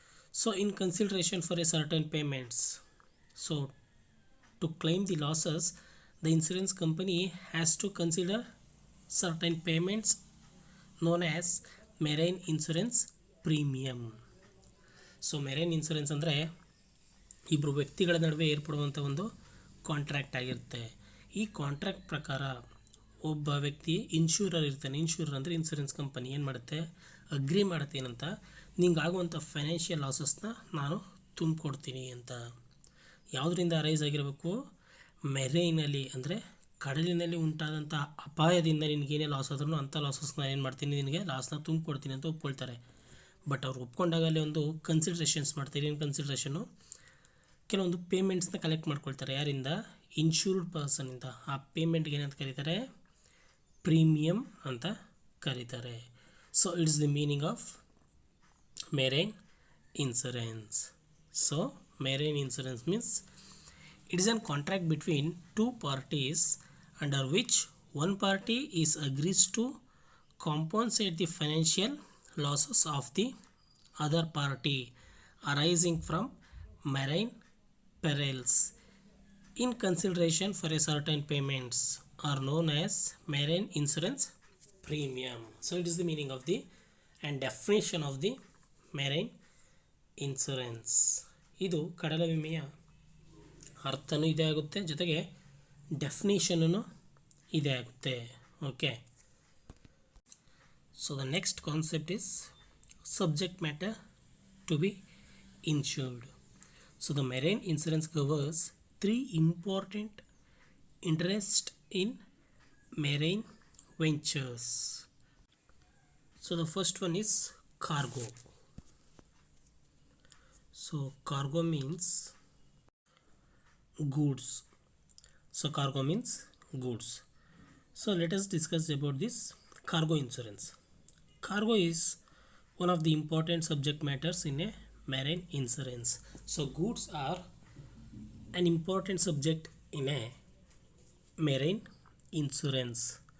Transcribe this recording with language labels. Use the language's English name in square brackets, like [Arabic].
[English] So in consideration for a certain payments. So to claim the losses, the insurance company has to consider certain payments known as marine insurance premium. [Kannada] So marine insurance ಅಂದರೆ ಇಬ್ಬರು ವ್ಯಕ್ತಿಗಳ ನಡುವೆ ಏರ್ಪಡುವಂಥ ಒಂದು contract ಆಗಿರುತ್ತೆ. ಈ contract ಪ್ರಕಾರ ಒಬ್ಬ ವ್ಯಕ್ತಿ ಇನ್ಶೂರರ್ ಇರ್ತಾನೆ. ಇನ್ಶೂರರ್ ಅಂದರೆ ಇನ್ಶೂರೆನ್ಸ್ ಕಂಪನಿ ಏನು ಮಾಡುತ್ತೆ, ಅಗ್ರಿ ಮಾಡುತ್ತೆ ಏನಂತ, ನಿಂಗಾಗುವಂಥ ಫೈನಾನ್ಷಿಯಲ್ ಲಾಸಸ್ನ ನಾನು ತುಂಬಿಕೊಡ್ತೀನಿ ಅಂತ. ಯಾವುದರಿಂದ ಅರೈಸ್ ಆಗಿರಬೇಕು, ಮೆರೈನಲ್ಲಿ ಅಂದರೆ ಕಡಲಿನಲ್ಲಿ ಉಂಟಾದಂಥ ಅಪಾಯದಿಂದ ನಿನಗೇನೇ ಲಾಸ್ ಆದ್ರೂ ಅಂಥ ಲಾಸಸ್ನ ಏನು ಮಾಡ್ತೀನಿ, ನಿನಗೆ ಲಾಸ್ನ ತುಂಬಿಕೊಡ್ತೀನಿ ಅಂತ ಒಪ್ಕೊಳ್ತಾರೆ. ಬಟ್ ಅವ್ರು ಒಪ್ಕೊಂಡಾಗ ಅಲ್ಲಿ ಒಂದು ಕನ್ಸಿಡ್ರೇಷನ್ಸ್ ಮಾಡ್ತಾರೆ. ಏನು ಕನ್ಸಿಡ್ರೇಷನ್ನು, ಕೆಲವೊಂದು ಪೇಮೆಂಟ್ಸ್ನ ಕಲೆಕ್ಟ್ ಮಾಡ್ಕೊಳ್ತಾರೆ. ಯಾರಿಂದ, ಇನ್ಶೂರ್ಡ್ ಪರ್ಸನಿಂದ. ಆ ಪೇಮೆಂಟ್ಗೆ ಏನಂತ ಕರೀತಾರೆ, ಪ್ರೀಮಿಯಮ್ ಅಂತ ಕರೀತಾರೆ. [English] So it's the meaning of marine insurance. So marine insurance means it is a contract between two parties under which one party is agrees to compensate the financial losses of the other party arising from marine perils in consideration for a certain payments are known as marine insurance premium. So it is the meaning of the and definition of the marine insurance. [Kannada] ಇದು ಕಡಲ ವಿಮೆಯ ಅರ್ಥನೂ ಇದೇ ಆಗುತ್ತೆ, ಜೊತೆಗೆ definition ಇದೇ ಆಗುತ್ತೆ. [English] Okay, so the next concept is subject matter to be insured. So the marine insurance covers 3 important interest in marine ventures. So the first one is cargo. So cargo means goods. So cargo means goods. So let us discuss about this cargo insurance. Cargo is one of the important subject matters in a marine insurance. So goods are an important subject in a marine insurance.